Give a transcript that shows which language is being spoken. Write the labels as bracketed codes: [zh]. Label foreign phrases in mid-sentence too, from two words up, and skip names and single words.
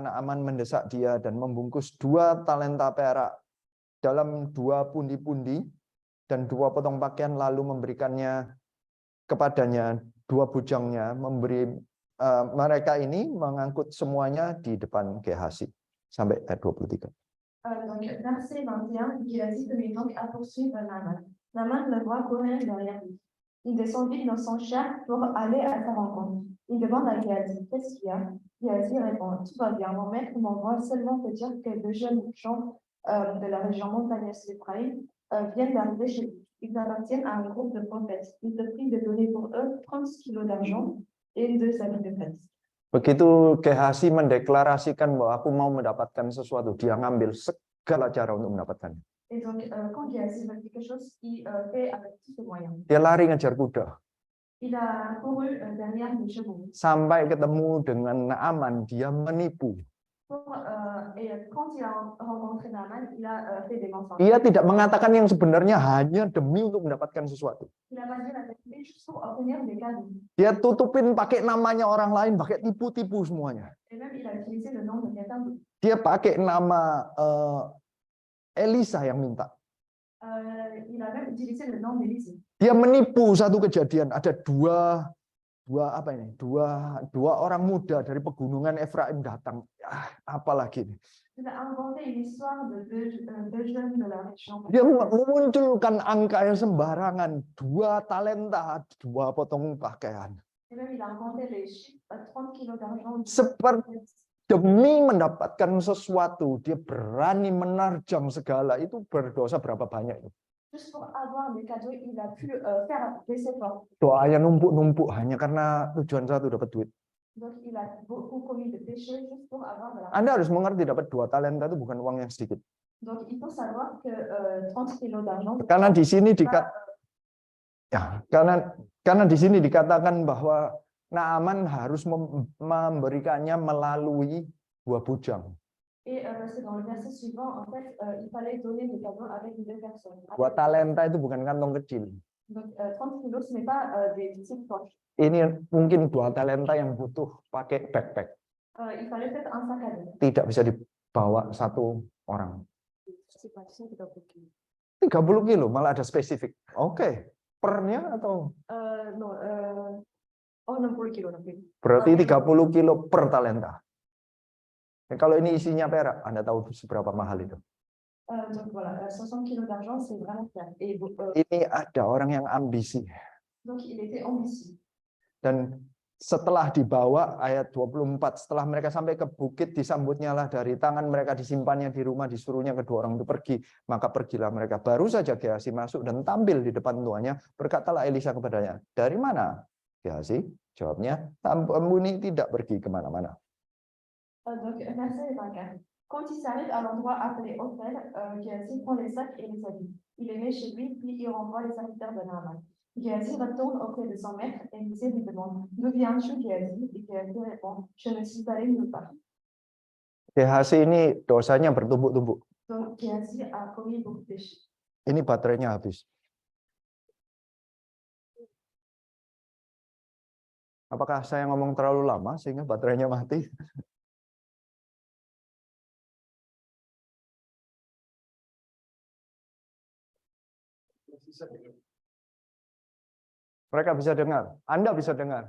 [id] Naaman mendesak dia dan membungkus 2 talenta perak dalam 2 pundi-pundi dan 2 potong pakaian, lalu memberikannya kepadanya 2 bujangnya, mereka ini mengangkut semuanya di depan Gehasi. Sampai ayat 23. [fr] Donc, verset 21, Géasi se mit donc à poursuivre Naaman. Naaman le voit courir derrière lui. Il descendit dans son char pour aller à sa rencontre. Il demande à Géasi, qu'est-ce qu'il y a? Géasi répond, tout va bien, mon maître m'envoie seulement te dire que 2 jeunes gens de la région montagneuse d'Éphraïm viennent d'arriver chez lui. Ils appartiennent à un groupe de prophètes. Il te prie de donner pour eux 30 kilos d'argent et de sa vie de prêtre. [id] Begitu Gehazi mendeklarasikan bahwa aku mau mendapatkan sesuatu, dia ngambil segala cara untuk mendapatkannya. [fr] Et donc, quand Géasi veut quelque chose, il fait avec tous ses moyens. [id] Dia lari ngejar kuda. [fr] Il a couru derrière les chevaux. [id] Sampai ketemu dengan Naaman, dia menipu. [fr] Et quand il a rencontré Naaman, il a fait des mensonges. [id] Dia tidak mengatakan yang sebenarnya hanya demi untuk mendapatkan sesuatu. [fr] Il a pas dit la vérité juste pour obtenir des cadeaux. [id] Dia tutupin pakai namanya orang lain, pakai tipu-tipu semuanya. [fr] Et même il a utilisé le nom de quelqu'un d'autre. [id] Dia pakai nama Elisa yang minta. [fr] Il a même utilisé le nom d'Élisée. [id] Dia menipu satu kejadian. Ada dua orang muda dari pegunungan Efraim datang. Apalagi ini. [fr] Il a inventé une histoire de deux jeunes de la région. [id] Dia memunculkan angka yang sembarangan, 2 talenta, 2 potong pakaian. [fr] Et même il a inventé les chiffres 30 kilos d'argent. [id] Seperti demi mendapatkan sesuatu, dia berani menerjang segala. Itu berdosa berapa banyak itu? [fr] Juste pour avoir des cadeaux, il a pu faire des efforts. [id] Doanya numpuk-numpuk hanya karena tujuan satu, dapat duit. [fr] Donc il a beaucoup commis de péchés juste pour avoir de l'argent. [id] Anda harus mengerti, dapat 2 talenta itu bukan uang yang sedikit. [fr] Donc il faut savoir que 30 kilos d'argent. [id] Karena di sini karena di sini dikatakan bahwa Naaman harus memberikannya melalui 2 bujang. [fr] Et c'est dans le verset suivant, en fait, il fallait donner des cadeaux avec 2 personnes. [id] 2 talenta itu bukan kantong kecil. [fr] Donc 30 kilos, ce n'est pas des petites poches. [id] Ini mungkin 2 talenta yang butuh pakai backpack. [fr] Il fallait peut-être un sac à dos. [id] Tidak bisa dibawa satu orang. 30 kilo, malah ada spesifik. Oke, pernya atau? [fr] Non, 90 kilos. [id] Berarti 30 kilo per talenta. Kalau ini isinya perak, Anda tahu seberapa mahal itu? [fr] Donc voilà, 60 kilos d'argent, c'est vraiment cher. Et, [id] ini ada orang yang ambisi. [fr] Donc il était ambitieux. [id] Dan setelah dibawa, ayat 24, setelah mereka sampai ke bukit, disambutnya lah dari tangan mereka, disimpannya di rumah, disuruhnya kedua orang itu pergi. Maka pergilah mereka. Baru saja Gehazi masuk dan tampil di depan tuannya, berkatalah Elisa kepadanya, dari mana? Gehazi jawabnya, ampuni tidak pergi kemana-mana. [fr] Donc, verset 24. Quand il s'arrive à l'endroit appelé Ophel, Géhazi prend les sacs et les habits. Il les met chez lui, puis il renvoie les serviteurs de Naaman. Géhazi retourne auprès de son maître et Élisée lui demande, d'où viens-tu, Géhazi? Et Géhazi répond, je ne suis allé nulle part. [id] Gehazi ini dosanya bertumpuk-tumpuk. [fr] Donc, Géhazi a commis beaucoup de péchés. [id] Ini baterainya habis. Apakah saya ngomong terlalu lama sehingga baterainya mati? Mereka bisa dengar, Anda bisa dengar.